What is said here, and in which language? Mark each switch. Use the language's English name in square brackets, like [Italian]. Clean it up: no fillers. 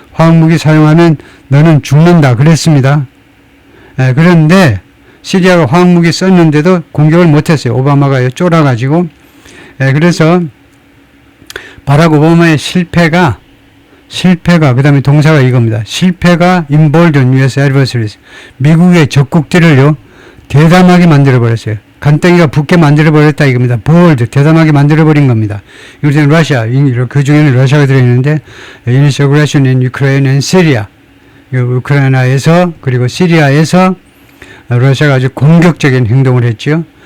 [Korean] 화학무기 사용하면 너는 죽는다 그랬습니다. 그런데 시리아가 화학무기 썼는데도 공격을 못했어요. 오바마가 쫄아가지고. 그래서 바락 오바마의 실패가 그 다음에 동사가 이겁니다. 실패가 [English] emboldened US adversaries. [Korean] 미국의 적국들을요 대담하게 만들어버렸어요. 간땡이가 붙게 만들어버렸다 이겁니다. bold, 대담하게 만들어버린 겁니다. 이것은 러시아, 그 중에는 러시아가 들어있는데 [English] initial aggression in Ukraine and Syria. [Korean] 우크라이나에서 그리고 시리아에서 러시아가 아주 공격적인 행동을 했죠.